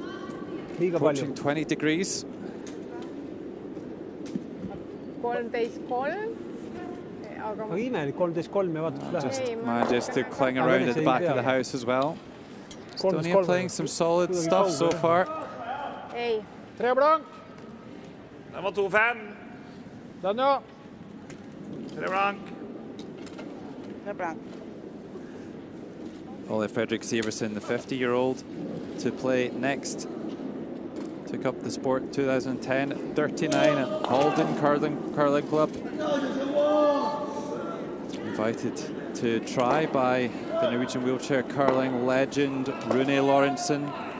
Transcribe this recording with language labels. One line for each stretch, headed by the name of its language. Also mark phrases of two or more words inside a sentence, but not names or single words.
English: Approaching 20 degrees. 13.3. Just manages to cling around at the back of the house as well. Estonia playing some solid stuff so far. Ei. 3 blank.
Norwegian: Den var 2-5. Den, ja.
English: 3 blank. 3 blank. Ole Fredrik Sivertsen, the 50-year-old, to play next. Took up the sport 2010 at 39 at Halden Curling Club. Invited to try by the Norwegian wheelchair curling legend Rune Lorentzen.